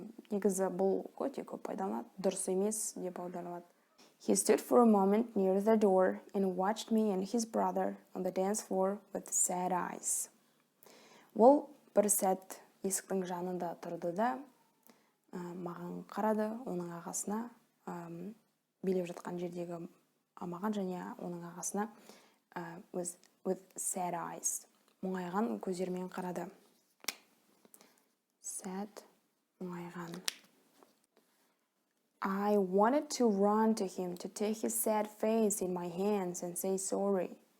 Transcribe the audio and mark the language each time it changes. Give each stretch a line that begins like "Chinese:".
Kazakh: Негізі бұл өте көп пайдаланады. Дұрыс емес деп аударылады.
English: He stood for a moment near the door and watched me and his brother on the dance floor with sad eyes.
Kazakh: Ол бір сәт есіктің жанында тұрды да маған қарады, оның ағасына, билеп жатқан жердегі маған және оның ағасына
English: with sad eyes.
Kazakh: Мұңайған көздермен қарады. Sad, мұңайған.
English: I wanted to run to him to take his sad face in my hands and say sorry.